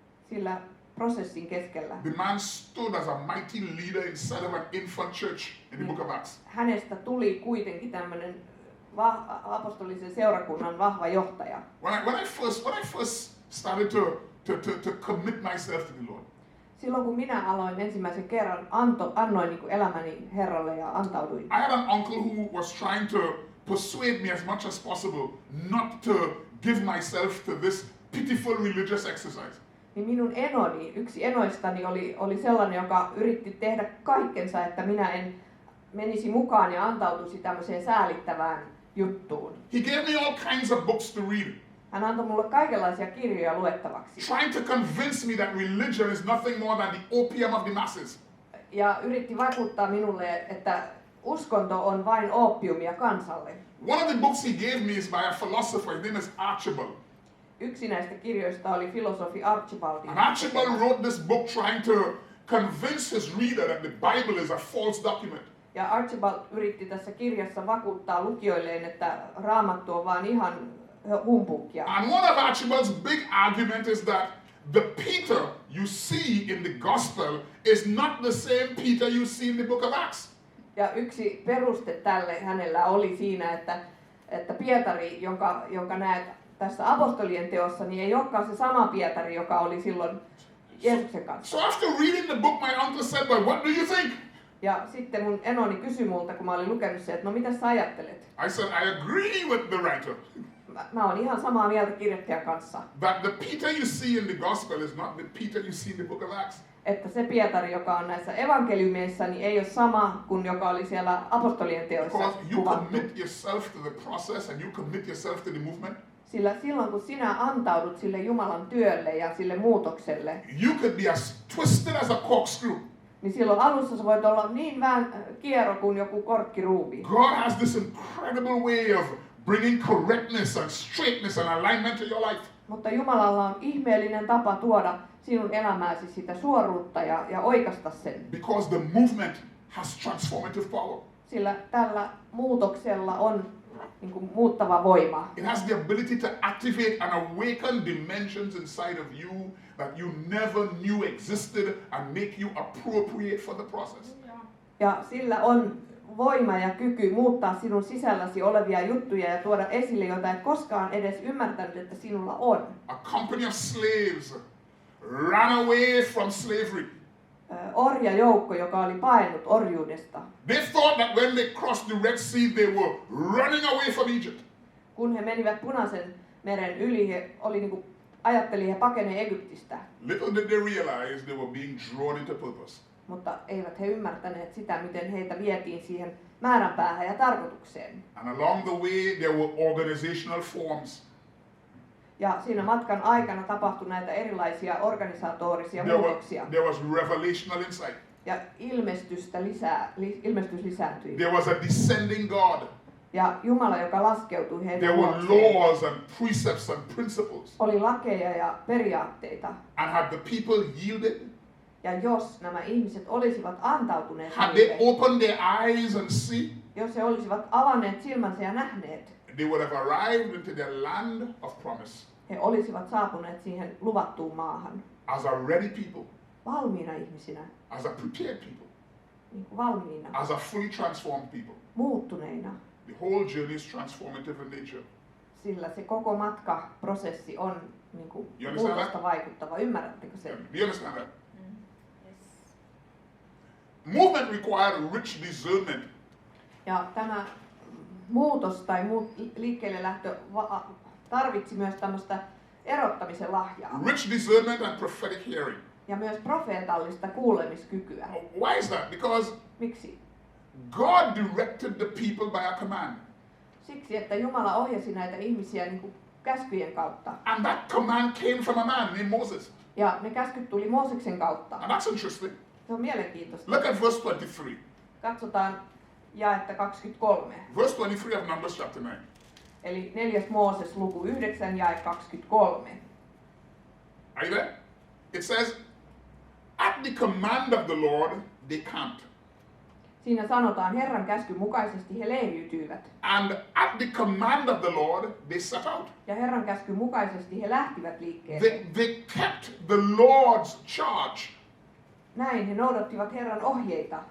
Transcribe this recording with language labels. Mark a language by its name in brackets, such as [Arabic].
[Finnish] Sillä prosessin keskellä [English] the man stood as a mighty leader inside of an infant church in the book of Acts. [Finnish] hänestä tuli kuitenkin tämmöinen apostolisen seurakunnan vahva johtaja. [English] When I first started to commit myself to the Lord, [Finnish] Silloin kun minä aloin ensimmäisen kerran, annoin niin kuin elämäni Herralle ja antauduin. [English] I had an uncle who was trying to persuade me as much as possible not to give myself to this pitiful religious exercise. [Finnish] Niin minun enoni, yksi enoistani oli sellainen, joka yritti tehdä kaikkensa, että minä en menisi mukaan ja antautuisi tämmöiseen säälittävään juttuun. [English] He gave me all kinds of books to read, [Finnish] Hän antoi mulle kaikenlaisia kirjoja luettavaksi. [English] trying to convince me that religion is nothing more than the opium of the masses. [Finnish] Ja yritti vakuuttaa minulle, että uskonto on vain oopiumia kansalle. [English] One of the books he gave me is by a philosopher. His name is Archibald. [Finnish] Yksi näistä kirjoista oli filosofi Archibald. [English] And Archibald wrote this book trying to convince his reader that the Bible is a false document. [Finnish] Ja Archibald yritti tässä kirjassa vakuuttaa lukijoilleen, että Raamattu on vaan ihan humpuukia. [English] And one of Archibald's big argument is that the Peter you see in the gospel is not the same Peter you see in the book of Acts. [Finnish] Ja yksi peruste tälle hänellä oli siinä, että Pietari, jonka näet tässä apostolien teossa, niin ei olekaan se sama Pietari, joka oli silloin Jeesuksen kanssa. [English] So after reading the book, my uncle said, "Well, what do you think?" [Finnish] Ja sitten mun enoni kysyi multa, kun mä olin lukenut sen, että no mitä sä ajattelet? [English] I said, "I agree with the writer [Finnish] Mä oon ihan samaa mieltä kirjoittajan kanssa, [English] that the Peter you see in the gospel is not the Peter you see in the book of Acts. [Finnish] että se Pietari, joka on näissä evankeliumeissa, niin ei ole sama kuin joka oli siellä apostolien teoissa [English] Because you [Finnish] kuvattu. [English] commit yourself to the process and you commit yourself to the movement. [Finnish] Sillä silloin kun sinä antaudut sille Jumalan työlle ja sille muutokselle, [English] You could be as twisted as a corkscrew. [Finnish] niin silloin alussa sä voit olla niin kiero kuin joku korkkiruuvi. [English] God has this incredible way of bringing correctness and straightness and alignment to your life. [Finnish] Mutta Jumalalla on ihmeellinen tapa tuoda sinun elämääsi sitä suoruutta ja oikaista sen. [English] Because the movement has transformative power. [Finnish] Sillä tällä muutoksella on niin kuin muuttava voima. [English] It has the ability to activate and awaken dimensions inside of you that you never knew existed and make you appropriate for the process. [Finnish] Ja sillä on voima ja kyky muuttaa sinun sisälläsi olevia juttuja ja tuoda esille, joita et koskaan edes ymmärtänyt, että sinulla on. [English] A company of slaves ran away from slavery. [Finnish] orjajoukko, joka oli paennut orjuudesta. [English] They thought that when they crossed the Red Sea, they were running away from Egypt. [Finnish] Kun he menivät Punaisen meren yli, ajatteli he pakenee Egyptistä. [English] Little did they realize they were being drawn into purpose. [Finnish] Mutta eivät he ymmärtäneet sitä, miten heitä vietiin siihen määränpäähän ja tarkoitukseen. [English] And along the way, there were organizational forms. [Finnish] Ja siinä matkan aikana tapahtui näitä erilaisia organisatorisia muutoksia. [English] There was revelational insight. [Finnish] Ja ilmestys lisääntyi. [English] There was a descending God. [Finnish] Ja Jumala, joka laskeutui heidän [English] There were [Finnish] luokseen. [English] laws and precepts and principles. [Finnish] Oli lakeja ja periaatteita. [English] And had the people yielded? [Finnish] Ja jos nämä ihmiset olisivat antautuneet [English] Had they [Finnish] niille, [English] opened their eyes and see? [Finnish] jos he olisivat avanneet silmänsä ja nähneet, [English] They would have arrived into their land of promise [Finnish] he olisivat saapuneet siihen luvattuun maahan. [English] as a ready people, [Finnish] Valmiina ihmisinä, [English] as a prepared people, [Finnish] niin kuin valmiina, [English] as a fully transformed people. [Finnish] muuttuneina. [English] The whole journey is transformative in nature. [Finnish] Sillä se koko matkaprosessi on niin kuin [English] You understand [Finnish] muutosta [English] that? [Finnish] vaikuttava. Ymmärrättekö sen? [English] Do you understand that? Movement required rich discernment. [Finnish] Ja tämä muutos tai liikkeelle lähtö tarvitsi myös tämmöistä erottamisen lahjaa. [English] Rich discernment and prophetic hearing. [Finnish] Ja myös profeetallista kuulemiskykyä. [English] Why is that? Because [Finnish] Miksi? [English] God directed the people by a command. [Finnish] Siksi, että Jumala ohjasi näitä ihmisiä niin kuin käskyjen kautta. [English] And that command came from a man named Moses. [Finnish] Ja ne käskyt tuli Mooseksen kautta. [English] And that's interesting. [Finnish] Se on mielenkiintoista. [English] Look at verse 23. [Finnish] Katsotaan jaetta 23. [English] Verse 23 of Numbers chapter 9. [Finnish] Eli 4. Mooses luku 9 jae 23. [English] Are you there? It says, at the command of the Lord, they camped. [Finnish] Siinä sanotaan, Herran käskyn mukaisesti he leiriytyivät. [English] And at the command of the Lord, they set out. [Finnish] Ja Herran käskyn mukaisesti he lähtivät liikkeelle. [English] They kept the Lord's charge [Finnish] Näin he noudattivat Herran ohjeita,